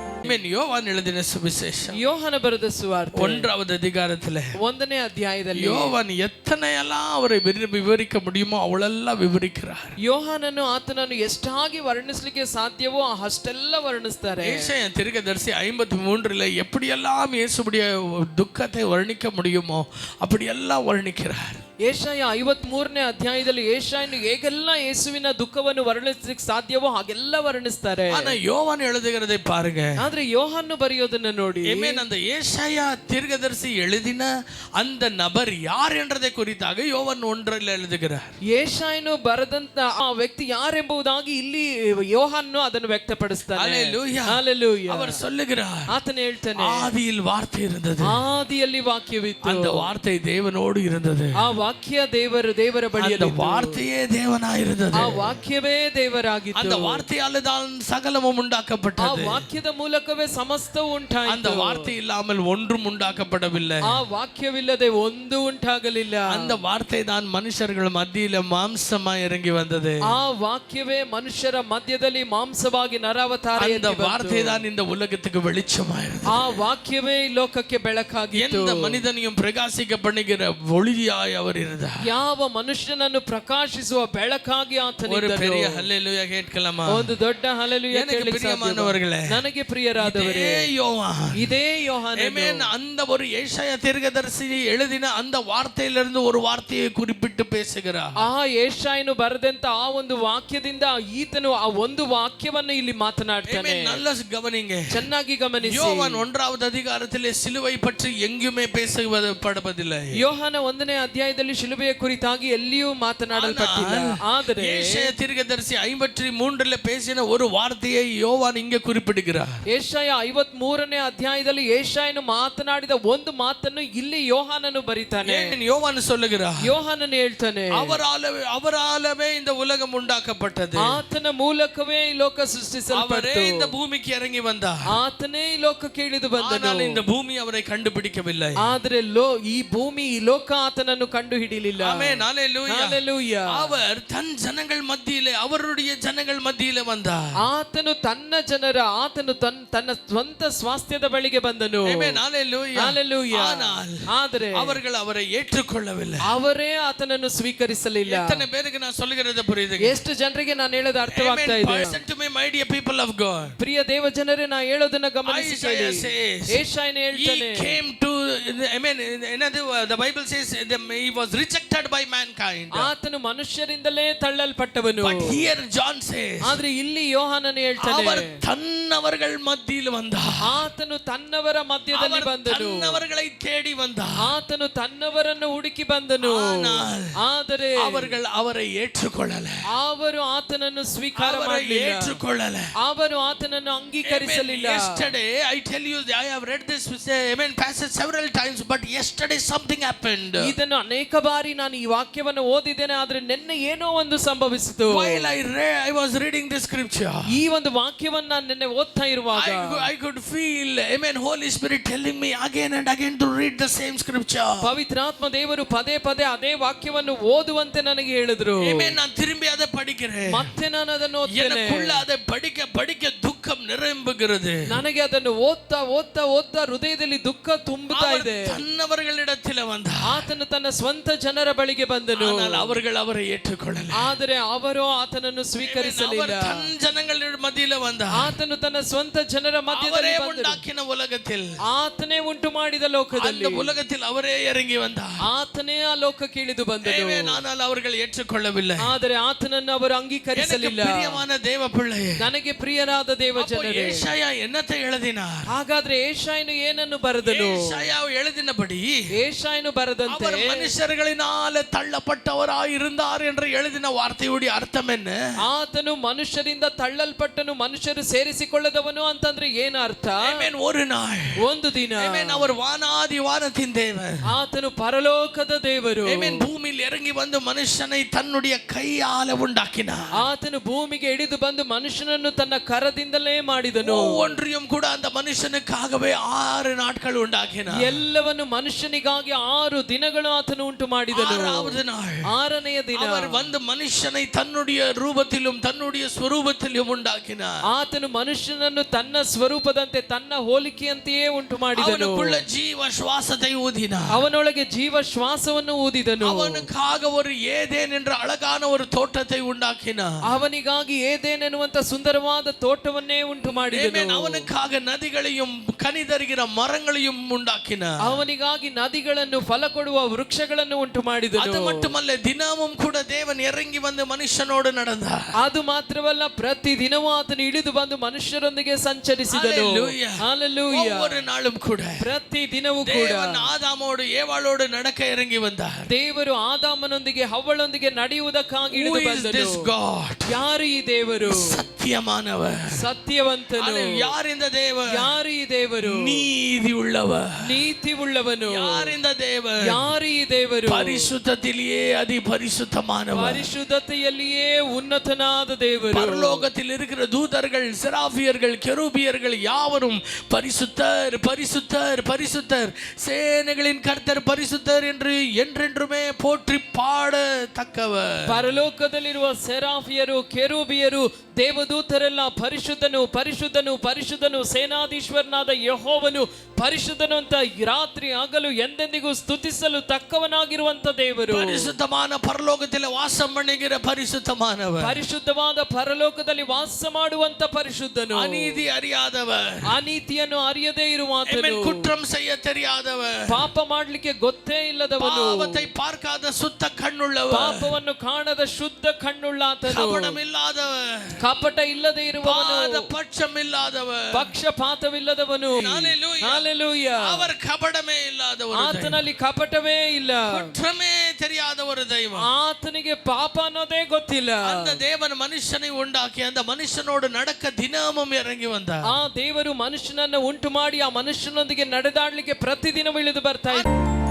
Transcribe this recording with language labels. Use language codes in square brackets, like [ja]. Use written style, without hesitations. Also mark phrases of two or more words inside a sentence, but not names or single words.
[ta] ಆಮೆನ್. ಯೋಹಾನ எழுதின சுவிசேஷம், [kn] ಯೋಹಾನ ಬರೆದ ಸುವಾರ್ತೆ [ta] 1வது அதிகாரத்திலே [kn] 1ನೇ ಅಧ್ಯಾಯದಲ್ಲಿ [ta] யோவான் எத்தனையெல்லாம் அவரை விவரிக்க முடியுமோ அவளெல்லாம் விவரிக்கிறார். [kn] ಯೋಹಾನನು ಆತನನ್ನು ಎಷ್ಟಾಗಿ ವರ್ಣಿಸಲಿಕ್ಕೆ ಸಾಧ್ಯವೋ ಅಷ್ಟೆಲ್ಲ ವರ್ಣಿಸ್ತಾರೆ. [ta] ஏசாயா தீர்க்கதரிசி 53ல எப்படியெல்லாம் இயேசுவுடைய துக்கத்தை வர்ணிக்க முடியுமோ அப்படியெல்லாம் வர்ணிக்கிறார். [kn] ಏಷಾಯ 53ನೇ ಅಧ್ಯಾಯದಲ್ಲಿ ಏಷಾಯನು ಹೇಗೆಲ್ಲ ಯೇಸುವಿನ ದುಃಖವನ್ನು ವರ್ಣಿಸಲಿಕ್ಕೆ ಸಾಧ್ಯವೋ ಹಾಗೆಲ್ಲ ವರ್ಣಿಸ್ತಾರೆ. [ta] ஆனா யோவான் எழுதுகிறதை பாருங்க. [kn] ಆದ್ರೆ ಯೋಹಾನ ಬರೆಯೋದನ್ನ ನೋಡಿ. [ta] ஆமென். அந்த ஏசாயா தீர்க்கதரிசி எழுதின அந்த நபர் யார் என்றதை குறித்தாக யோவான் 1ರಲ್ಲಿ எழுதுகிறார். [kn] ಏಷಾಯನು ಬರೆದಂತ ಆ ವ್ಯಕ್ತಿ ಯಾರೆಂಬುದಾಗಿ ಇಲ್ಲಿ ಯೋಹಾನನು ಅದನ್ನು ವ್ಯಕ್ತಪಡಿಸ್ತಾನೆ. [ta] ஹalleluya, ஹalleluya. அவர் சொல்லுகிறார், [kn] ಆತನು ಹೇಳ್ತಾನೆ, [ta] ஆதியில் வார்த்தை இருந்தது, [kn] ಆದಿಯಲ್ಲಿ ವಾಕ್ಯವಿತ್ತು, [ta] அந்த வார்த்தை தேவனோடு இருந்தது, [kn] ಆ ವಾಕ್ಯ ದೇವರ ಬಳಿಯಲ್ಲಿ [ta] அந்த வார்த்தையே தேவனாயிருந்தது, [kn] ಆ ವಾಕ್ಯವೇ ದೇವರಾಗಿತ್ತು, [ta] அந்த வார்த்தையால் தான் சகலமும் [kn] ಆ [ta] உண்டாக்கப்பட்டது, [kn] ವಾಕ್ಯದ ಮೂಲಕವೇ ಸಮಸ್ತವು ಉಂಟಾಯಿತು, [ta] அந்த வார்த்தை இல்லாமல் ஒன்றும் உண்டாக்கப்படவில்லை, [kn] ಆ ವಾಕ್ಯವಿಲ್ಲದೆ ಒಂದು ಉಂಟಾಗಲಿಲ್ಲ, [ta] அந்த வார்த்தை தான் மனுஷர்கள் மத்தியில மாம்சமாய் இறங்கி வந்தது, [kn] ಆ ವಾಕ್ಯವೇ ಮನುಷ್ಯರ ಮಧ್ಯದಲ್ಲಿ ಮಾಂಸವಾಗಿ ನರಾವತಾರ, [ta] அந்த வார்த்தை தான் இந்த உலகத்துக்கு வெளிச்சமாயிருந்தது, [kn] ಆ ವಾಕ್ಯವೇ ಈ ಲೋಕಕ್ಕೆ ಬೆಳಕಾಗಿತ್ತು, [ta] எந்த மனிதனையும் பிரகாசிக்க பண்ணுகிற ஒளியாய் அவர் இருந்தார், [kn] ಯಾವ ಮನುಷ್ಯನನ್ನು ಪ್ರಕಾಶಿಸುವ ಬೆಳಕಾಗಿ ಆತನಿದ್ದನು. [ta] ஒரு பெரிய ஹல்லேலூயா கேட்கலாமா? [kn] ಒಂದು ದೊಡ್ಡ ಹಲ್ಲೆಲೂಯಾ [ta] எனக்கு பிரியமானவர்களே, [kn] ನನಗೆ ಪ್ರಿಯರಾದವರೇ, ಇದೇ ಯೋಹಾನನು, [ta] ஆமென், அந்த ஒரு ஏசாயா தீர்க்கதரிசி எழுதின அந்த வார்த்தையிலிருந்து ஒரு வார்த்தையை குறிப்பிட்டு பேசுகிறார். [kn] ಆ ಏಷಾಯನು ಬರೆದಂತ ಆ ಒಂದು ವಾಕ್ಯದಿಂದ ಈತನು ಆ ಒಂದು ವಾಕ್ಯವನ್ನು ಇಲ್ಲಿ ಮಾತನಾಡ್ತಾನೆ. [ta] நல்ல கவனிங்க, [kn] ಚೆನ್ನಾಗಿ ಗಮನಿಸಿ. [ta] யோவான் 1வது அதிகாரத்திலே சிலுவை பற்றி எங்குமே பேசப்படுவதில்லை. [kn] ಯೋಹಾನ 1ನೇ ಅಧ್ಯಾಯದಲ್ಲಿ ಶಿಲುಬೆಯ ಕುರಿತಾಗಿ ಎಲ್ಲಿಯೂ ಮಾತನಾಡಲ್ಪಟ್ಟಿಲ್ಲ. ಆದರೆ [ta] ஏசாயா தீர்க்கதரிசி 53ல பேசின ஒரு வார்த்தையை யோவான் இங்கே குறிப்பிடுகிறார். [kn] ಏಷಾಯ 53ನೇ ಅಧ್ಯಾಯದಲ್ಲಿ ಏಷಾಯನು ಮಾತನಾಡಿದ ಒಂದು ಮಾತನ್ನು ಇಲ್ಲಿ ಯೋಹಾನನು ಬರೀತಾನೆ. [ta] யோவான் சொல்லுகிறார், [kn] ಯೋಹಾನನು ಹೇಳ್ತಾನೆ, [ta] அவராலவே இந்த உலகம் உண்டாக்கப்பட்டது, [kn] ಆತನ ಮೂಲಕವೇ ಈ ಲೋಕ ಸೃಷ್ಟಿಸಲ್ಪಟ್ಟಿತು, [ta] அவரே இந்த பூமிக்கு இறங்கி வந்தார், [kn] ಆತನೇ ಈ ಲೋಕಕ್ಕೆ ಇಳಿದು ಬಂದನು, [ta] ஆனால் இந்த பூமி அவரை கண்டுபிடிக்கவில்லை, [kn] ಆದರೆ ಈ ಭೂಮಿ ಈ ಲೋಕ ಆತನನ್ನು ಕಂಡು ಹಿಡಿಯಲಿಲ್ಲ. [ta] ஆமென், ஹல்லேலூயா, ஹல்லேலூயா. அவர் தன் ஜனங்கள் மத்தியிலே அவருடைய ஜனங்கள் மத்தியிலே வந்தார், [kn] ಆತನು ತನ್ನ ಸ್ವಂತ ಸ್ವಾಸ್ಥ್ಯದ ಬಳಿಗೆ ಬಂದನು. [ta] ஆமென், ஹல்லேலூயா, ஹல்லேலூயா. ಆದರೆ அவர்கள் அவரை ஏற்றுக்கொள்ளவில்லை, [kn] ಅವರೇ ಆತನನ್ನು ಸ್ವೀಕರಿಸಲಿಲ್ಲ. [ta] எத்தனை பேருக்கு நான் சொல்லுகிறது புரியுது? [kn] ಎಷ್ಟು ಜನರಿಗೆ ನಾನು ಹೇಳೋದು ಅರ್ಥವಾಗ್ತಾ ಇದೆ? [en] Listen to me, my dear people of God. [kn] ಪ್ರಿಯ ದೇವ ಜನರೇ, ನಾನು ಹೇಳೋದನ್ನ ಗಮನಿಸಿ ಕೇಳಿ. [en] Isaiah says, [kn] ಏಷಾಯನು ಹೇಳ್ತಾನೆ, [en] he came to, I mean, the Bible says he was rejected by mankind. [kn] ಆತನು ಮನುಷ್ಯರಿಂದಲೇ ತಳ್ಳಲ್ಪಟ್ಟವನು. [en] But here John says, [kn] ಆದ್ರೆ ಇಲ್ಲಿ ಯೋಹಾನನು ಹೇಳ್ತಾನೆ, [ta] அவர் தன்னவர்கள் மத்தியில் வந்தார், [kn] ಆತನು ತನ್ನವರ ಮಧ್ಯದಲ್ಲಿ ಬಂದನು, [ta] தன்னவர்களை தேடி வந்தார், [kn] ಆತನು ತನ್ನವರನ್ನು ಹುಡುಕಿ ಬಂದನು. ಆದರೆ [ta] அவர்கள் அவரை ஏற்றுக்கொள்ளல, [kn] ಅವರು ಆತನನ್ನು ಸ್ವೀಕಾರ ಮಾಡಲಿಲ್ಲ, [ta] ஏற்றுக்கொள்ளல, [kn] ಅವರು ಆತನನ್ನು ಅಂಗೀಕರಿಸಲಿಲ್ಲ. [en] Yesterday I tell you, I have read this passage several times, but yesterday something happened. [kn] ಇದನ್ನು ಅನೇಕ ಬಾರಿ ನಾನು ಈ ವಾಕ್ಯವನ್ನು ಓದಿದ್ದೇನೆ, ಆದ್ರೆ ನಿನ್ನೆ ಏನೋ ಒಂದು ಸಂಭವಿಸಿತು. [en] While I was reading this scripture, [kn] ಈ ಒಂದು ವಾಕ್ಯವನ್ನು ನಾನು ನಿನ್ನೆ ಓದ್ತಾ ಇರುವಾಗ [en] I could feel, Holy Spirit telling me again and again to read the same scripture. [kn] ಪವಿತ್ರಾತ್ಮ ದೇವರು ಪದೇ ಪದೇ ಅದೇ ವಾಕ್ಯವನ್ನು ಓದುವಂತೆ ನನಗೆ ಹೇಳಿದ್ರು. [ta] நான் திரும்பி அதை படிக்கிறேன், [kn] ಮತ್ತೆ ನಾನು ಅದನ್ನು ಓದ್ತೇನೆ, [ta] எனக்குள்ள அதை படிக்க துக்கம் நிரம்புகிறது, [kn] ನನಗೆ ಅದನ್ನು ಓದ್ತಾ ಓದ್ತಾ ಓದ್ತಾ ಹೃದಯದಲ್ಲಿ ದುಃಖ ತುಂಬುತ್ತಾ ಇದೆ. [ta] தன்னவர்களிடத்தில் வந்தார், [kn] ಆತನು ತನ್ನ ಸ್ವಂತ ಜನರ ಬಳಿಗೆ ಬಂದನು, [ta] ஆனால் அவர்கள் அவரை ஏற்றுக்கொள்ளல, [kn] ಆದರೆ ಅವರು ಆತನನ್ನು ಸ್ವೀಕರಿಸಲಿಲ್ಲ. [ta] தன் ஜனங்கள் மத்தியில வந்தார், [kn] ಆತನು ತನ್ನ ಸ್ವಂತ ಜನರ ಮಧ್ಯದಲ್ಲಿ ಬಂದನು, [ta] உண்டாக்கின உலகத்தில் [kn] ಆತನೇ ಉಂಟು ಮಾಡಿದ ಲೋಕದಲ್ಲಿ, [ta] அந்த உலகத்தில் அவரೇ இறங்கி வந்தார், [kn] ಆತನೇ ಆ ಲೋಕಕ್ಕೆ ಇಳಿದು ಬಂದನು. [ta] ஆனால் அவர்கள் ஏற்றுக்கொள்ளவில்லை, [kn] ಆದರೆ ಆತನನ್ನು ಅವರು ಅಂಗೀಕರಿಸಲಿಲ್ಲ. [ta] பிரியமான தேவ பிள்ளையே, [kn] ನನಗೆ ಪ್ರಿಯರಾದ ದೇವ ಜನರೇ, [ta] ஏசாயா என்னத்தை எழுதினார்? [kn] ಹಾಗಾದ್ರೆ ಏಷಾಯನು ಏನನ್ನು ಬರೆದನು? [ta] ஏசாயா எழுதினபடி [kn] ಏಷಾಯನು ಬರೆದಂತೆ [ta] அவர் மனுஷர்களினால தள்ளப்பட்டவராய் இருந்தார் என்று எழுதின வார்த்தையுடைய அர்த்தம் என்ன? [kn] ಆತನು ಮನುಷ್ಯರಿಂದ ತಳ್ಳಲ್ಪಟ್ಟನು, ಮನುಷ್ಯರು ಸೇರಿಸಿಕೊಳ್ಳದವನು ಅಂತಂದ್ರೆ ಏನು ಅರ್ಥ? [ta] ஒரு நாள், [kn] ಒಂದು ದಿನ, [ta] அவர் வானாதி வானத்தின் தேவன், [kn] ಆತನು ಪರಲೋಕದ ದೇವರು, [ta] பூமியில் இறங்கி வந்து மனுஷனை தன்னுடைய கையால உண்டாக்கினார், [kn] ಆತನು ಭೂಮಿಗೆ ಇಳಿದು ಬಂದು ಮನುಷ್ಯನನ್ನು ತನ್ನ ಕರದಿಂದಲೇ ಮಾಡಿದನು. [ta] ஒவ்வொன்றையும் கூட அந்த மனுஷனுக்காகவே 6 நாட்கள் உண்டாக்கினார். [kn] ಎಲ್ಲವನ್ನು ಮನುಷ್ಯನಿಗಾಗಿ 6 ದಿನಗಳು ಆತನು ಉಂಟು ಮಾಡಿದನು. [ta] 6வது நாள் [kn] 6ನೆಯ ದಿನ [ta] அவர் வந்து மனுஷனை தன்னுடைய ரூபத்திலும் தன்னுடைய ஸ்வரூபத்திலும் உண்டாக்கினார். [kn] ಆತನು ಮನುಷ್ಯನನ್ನು ತನ್ನ ಸ್ವರೂಪದಂತೆ ತನ್ನ ಹೋಲಿಕೆಯಂತೆಯೇ ಉಂಟು ಮಾಡಿದನು. [ta] அவனுக்குள்ள ஜீவ சுவாசத்தை ஊதினார். [kn] ಅವನೊಳಗೆ ಜೀವ ಶ್ವಾಸವನ್ನು ಊದಿದನು. [ta] அவனுக்காக ஒரு ஏதேன் என்ற அழகான ஒரு தோட்டத்தை உண்டாக்கினார். [kn] ಅವನಿಗಾಗಿ ಏದೇನ್ ಎನ್ನುವಂತ ಸುಂದರವಾದ ತೋಟವನ್ನೇ ಉಂಟು ಮಾಡಿದನು. [ta] அவனுக்காக நதிகளையும் கனிதருகிற மரங்களையும் உண்டாக்கினார். [kn] ಅವನಿಗಾಗಿ ನದಿಗಳನ್ನು ಫಲ ಕೊಡುವ ವೃಕ್ಷಗಳನ್ನು ಉಂಟು ಮಾಡಿದನು. [ta] அது மட்டுமல்ல, தினமும் கூட தேவன் இறங்கி வந்து மனுஷனோடு நடந்தார். [kn] ಅದು ಮಾತ್ರವಲ್ಲ, ಪ್ರತಿ ದಿನವೂ ಆತನು ಇಳಿದು ಬಂದು ಮನುಷ್ಯರೊಂದಿಗೆ ಸಂಚರಿಸಿದನು. ಹಲ್ಲೆಲೂಯಾ. [ta] ஒவ்வொரு நாளும் கூட [kn] ಪ್ರತಿ ದಿನವೂ ಕೂಡ [ta] தேவன் ஆதாமோடு ஏவாளோடு நடக்க இறங்கி வந்தார். [kn] ದೇವರು ಆದಾಮನೊಂದಿಗೆ ಹವ್ವಳೊಂದಿಗೆ ನಡೆಯುವುದಕ್ಕಾಗಿ ಇಳಿದು ಬಂದನು. ಯಾರು ಈ ದೇವರು? [ta] சத்தியமானவர், [kn] ಸತ್ಯವಂತನು. [ta] யார் இந்த தேவர்? [kn] ಯಾರು ಈ ದೇವರು? [ta] நீதி உள்ளவர், [kn] ನೀತಿ ಉಳ್ಳವನು. [ta] யார் இந்த தேவர்? [kn] ಯಾರು ಈ ದೇವರು? [ta] பரிசுத்தத்திலேயே அதி பரிசுத்தமானவர், [kn] ಪರಿಶುದ್ಧತೆಯಲ್ಲಿಯೇ ಉನ್ನತನಾದ ದೇವರು. [ta] பரலோகத்தில் இருக்கிற தூதர்கள், செராபியர்கள், கெரூபியர்கள் யாவரும் பரிசுத்தர் பரிசுத்தர் பரிசுத்தர், சேனைகளின் கர்த்தர் பரிசுத்தர் என்று என்றென்றுமே போற்றி பாடத்தக்கவர். [kn] ಪರಲೋಕದಲ್ಲಿರುವ ಸೆರಾಫಿಯರು, ಕೆರೂಬಿಯರು, ದೇವದೂತರೆಲ್ಲ ಪರಿಶುದ್ಧನು ಪರಿಶುದ್ಧನು ಪರಿಶುದ್ಧನು, ಸೇನಾಧೀಶ್ವರನಾದ ಯೆಹೋವನು ಪರಿಶುದ್ಧನು ಅಂತ ರಾತ್ರಿ ಹಗಲು ಎಂದೆಂದಿಗೂ ಸ್ತುತಿಸಲು ತಕ್ಕವನಾಗಿರುವಂತ ದೇವರು. [ta] பரிசுத்தமான பரலோகத்தில் வாசம் பண்ணுகிற பரிசுத்தமானவர், [kn] ಪರಿಶುದ್ಧವಾದ ಪರಲೋಕದಲ್ಲಿ ವಾಸ ಮಾಡುವಂತ ಪರಿಶುದ್ಧನು. [ta] அநீதி அறியாதவர், [kn] ಅನೀತಿಯನ್ನು ಅರಿಯದೇ ಇರುವಾತನು. [ta] குற்றம் செய்ய தெரியாதவர், [kn] ಪಾಪ ಮಾಡ್ಲಿಕ್ಕೆ ಗೊತ್ತೇ ಇಲ್ಲದವನು. [ta] பாவத்தை பார்க்காத சுத்த கண்ணுள்ளவர், [kn] ಪಾಪವನ್ನು ಕಾಣದ ಶುದ್ಧ ಕಣ್ಣುಳ್ಳಾತನು. [ta] கபடம் இல்லாதவர், [kn] ಕಪಟ ಇಲ್ಲದೆ ಇರುವವನು. [ta] பட்சம் இல்லாதவர், [kn] ಪಕ್ಷಪಾತವಿಲ್ಲದವನು. ಹಲ್ಲೆಲೂಯಾ. [ta] அவர் கபடமே இல்லாதவர், [kn] ಆತನಲ್ಲಿ ಕಪಟವೇ ಇಲ್ಲ. [ta] குற்றமே தெரியாத ஒரு தெய்வம். [kn] ಆತನಿಗೆ ಪಾಪ ಅನ್ನೋದೇ ಗೊತ್ತಿಲ್ಲ. [ta] அந்த தேவன் மனுஷனை உண்டாக்கி அந்த மனுஷனோடு நடக்க தினமும் இறங்கி வந்தார். [kn] ಆ ದೇವರು ಮನುಷ್ಯನನ್ನು ಉಂಟು ಮಾಡಿ ಆ ಮನುಷ್ಯನೊಂದಿಗೆ ನಡೆದಾಡ್ಲಿಕ್ಕೆ ಪ್ರತಿದಿನ ಇಳಿದು ಬರ್ತಾ ಇದ್ದ.